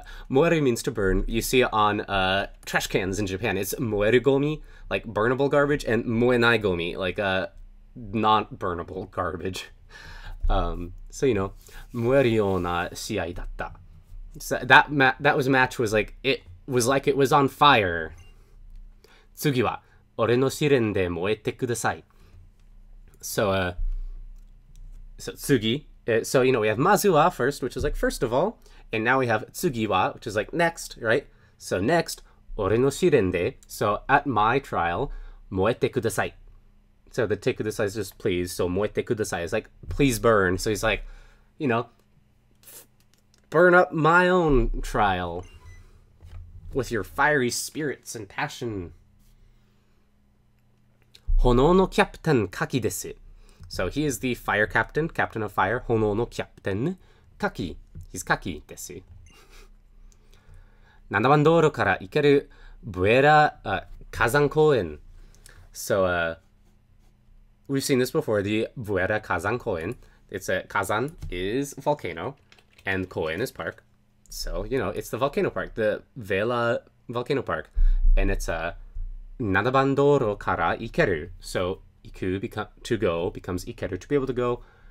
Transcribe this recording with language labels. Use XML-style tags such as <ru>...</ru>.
<en>Moeru means to burn. You see it on trash cans in Japan. It's moeru gomi, like burnable garbage, and moenai gomi, like not burnable garbage. So, you know,</en> <ja>燃えるような試合だった.</ja> <en>So that match was like, it was on fire.</en> <ja>次は、俺の試練で燃えてください.</ja> <en>So, so tsugi. So, you know, we have mazuwa first, which is like first of all. And now we have tsugiwa, which is like next, right? So next,</en> <ja>俺の試練で.</ja> <en>So at my trial,</en> <ja>燃えてください.</ja> <en>So the てください is just please. So 燃えてください is like please burn. So he's like, you know, burn up my own trial with your fiery spirits and passion.</en> <ja>炎のキャプテンカキです.</ja> <en>So he is the fire captain, captain of fire.</en> <ja>炎のキャプテンカキ.He's Kaki です。 7番道路から行けるブエラ火山公園.</ja> <en>So, we've seen this before, the Buera Kazan Koen. It's a Kazan is volcano, and Koen is park. So, you know, it's the volcano park, the Vela volcano park. And it's a</en> <ja>7番道路から行ける.</ja> <en>So, iku to go becomes ikeru, to be able to go.</en>